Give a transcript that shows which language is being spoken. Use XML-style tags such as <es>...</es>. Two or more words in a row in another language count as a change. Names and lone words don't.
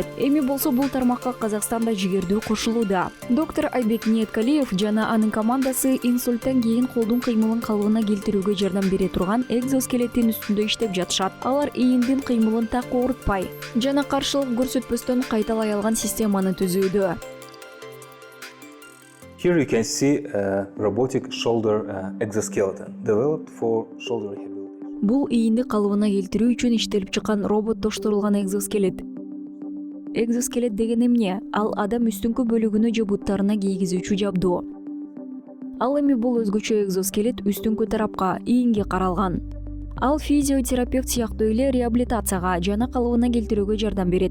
<ky>Эми болсо бул тармакка Казакстанда жигердүү кошулууда. Доктор Айбек Ниеткалиев жана анын командасы инсульттан кийин колдун кыймылын калыбына келтирүүгө жардам бере турган экзоскелеттин үстүндө иштеп жатышат. Алар ийиндин кыймылын так оорутпай жана каршылык көрсөтпөстөн кайталай алган системаны түзүүдө.</ky> <en>here you can see a robotic shoulder exoskeleton developed for shoulder rehabilitation.</en> <ky>Бул ийинди калыбына келтирүү үчүн иштелип чыккан роботтоштурулган экзоскелет. Экзоскелет деген эмне? Ал адам үстүңкү бөлүгүнө же буттарына кийгизүүчү жабдуу. Ал эми бул өзгөчө экзоскелет үстүңкү тарапка, ийинге каралган. Ал физиотерапевт сыяктуу эле реабилитацияга жана калыбына келтирүүгө жардам берет.</ky>